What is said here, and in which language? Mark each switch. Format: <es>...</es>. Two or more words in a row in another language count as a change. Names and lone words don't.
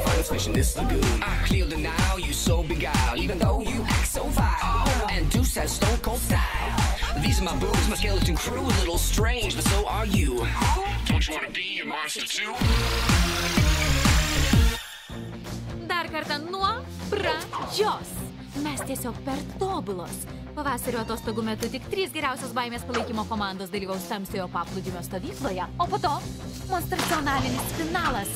<en>fish in this lagoon. I clear the Nile, you so beguiled, even though you act so vile. And Deuce has stone cold style. These are my boobs, my skeleton crew, a little strange, but so are you. Don't you wanna be a monster too?</en> <lt>Dar kartą nuo pradžios. Mes tiesiog per tobulos. Pavasario atostogų metu tik 3 geriausios baimės palaikymo komandos dalyvaus tamsiojo paplūdimio stovykloje, o po to monstracionalinis finalas.</lt>